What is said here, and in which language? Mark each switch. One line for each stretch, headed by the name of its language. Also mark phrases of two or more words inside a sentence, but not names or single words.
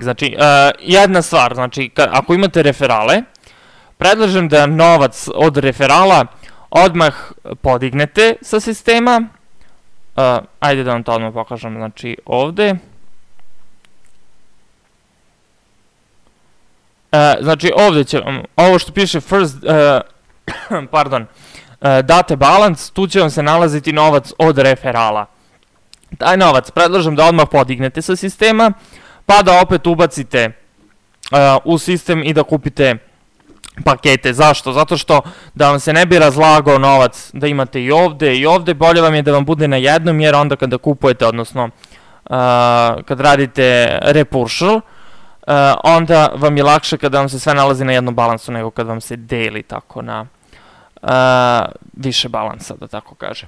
Serbian: Znači, jedna stvar, znači, ako imate referale, predlažem da novac od referala odmah podignete sa sistema. Ajde da vam to odmah pokažem, znači, ovde. Znači ovde će vam, ovo što piše
English: first, date balance,
Serbian: tu će vam se nalaziti novac od referala. Taj novac predlažem da odmah podignete sa sistema, pa da opet ubacite u sistem i da kupite pakete. Zašto? Zato što da vam se ne bi razlagao novac da imate i ovde, bolje vam je da vam bude na jednom, jer onda kada kupujete, odnosno kad radite repuršal, onda vam je lakše kada vam se sve nalazi na jednom balansu nego kad vam se deli tako na više balansa, da tako kažem.